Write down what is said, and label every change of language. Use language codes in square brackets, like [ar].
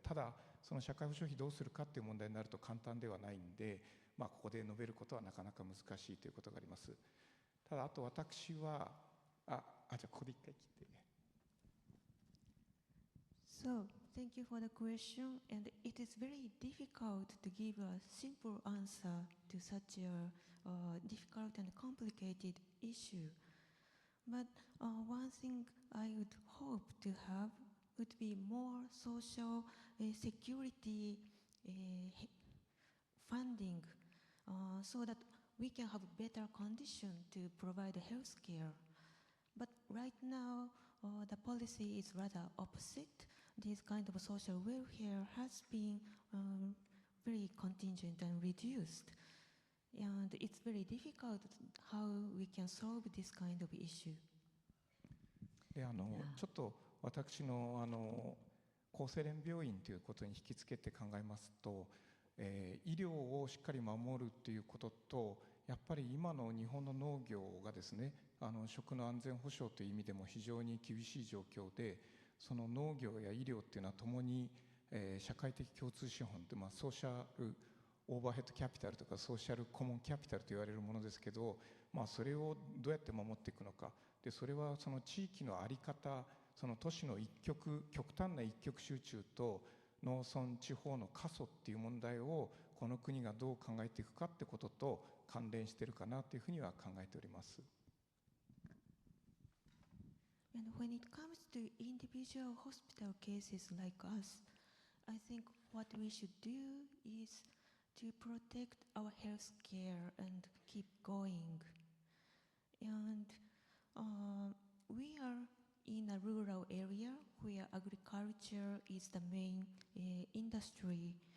[ja] ただその社会保障費どうするかっていう問題になると簡単ではないんで、ここで述べることはなかなか難しいということがあります。ただあと私はじゃあここで一回切って。 [en] So, thank you for the question, and it is very difficult to give a simple answer to such a difficult and complicated issue. But one thing I would hope to have would be more social security funding, so that we can have better condition to provide health care. But right now, the policy is rather opposite. This kind of social welfare has been very contingent and reduced. And it's very difficult how we can solve this kind of issue. [ja] でちょっと私の厚生連病院ということに引き付けて考えますと、医療をしっかり守るということと、やっぱり今の日本の農業がですね、食の安全保障という意味でも非常に厳しい状況で、その農業や医療っていうのはともに、社会的共通資本って、ソーシャルオーバーヘッドキャピタルとかソーシャルコモンキャピタルと言われるものですけど、それをどうやって守っていくのか。でそれはその地域の在り方、その都市の極端な一極集中と農村地方の過疎っていう問題をこの国がどう考えていくかってことと関連しているかなというふうには考えております。 [en] And when it comes to individual hospital cases like us, I think what we should do is to protect our health care and keep going. And we are in a rural area where agriculture is the main industry.